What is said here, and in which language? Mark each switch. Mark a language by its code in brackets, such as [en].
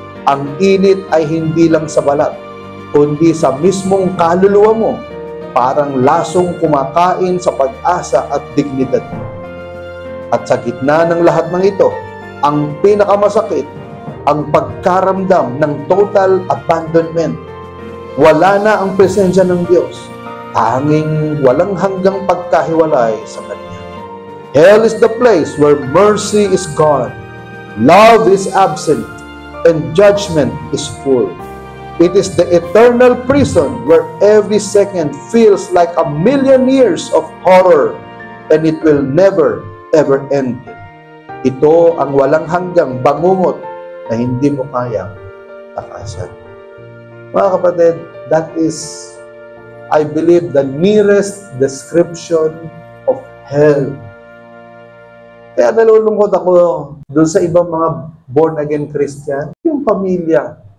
[tl] Ang init ay hindi lang sa balat, kundi sa mismong kaluluwa mo, parang lasong kumakain sa pag-asa at dignidad mo. At sa gitna ng lahat ng ito, ang pinakamasakit, ang pagkaramdam ng [en] total abandonment. [tl] Wala na ang presensya ng Diyos, tanging walang hanggang pagkahiwalay sa Kanya. [en] Hell is the place where mercy is gone, love is absent, and judgment is full. It is the eternal prison where every second feels like 1,000,000 years of horror, and it will never, ever end. [tl] Ito ang walang hanggang bangungot na hindi mo kayang takasan. Mga kapatid, [en] that is, I believe, the nearest description of hell. [tl] Kaya nalulungkot ako doon sa ibang mga born-again Christian. Yung pamilya.